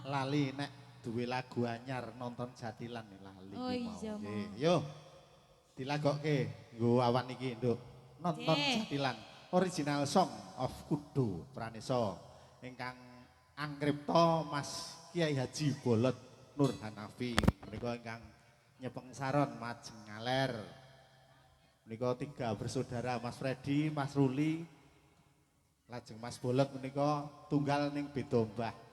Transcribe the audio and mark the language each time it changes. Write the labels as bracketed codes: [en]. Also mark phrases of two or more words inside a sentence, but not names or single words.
[jv] lali nek duwe lagu anyar nonton Jatilan nih lali. Oh ki mau. iya, Mo. Nggih, yo. Dilagokke nggo awan iki, Nduk. Nonton Nggih. Jatilan, [en] original song of Kudu Pranisa [jv] ingkang anggripta [en] Mas Kiai Haji Bolot Nur Hanafi. [jv] Menika ingkang nyepeng saron Majeng Ngaler. Menika 3 bersaudara Mas Freddy, Mas Ruli, lajeng Mas Bolot menika tunggal ning Bedombah.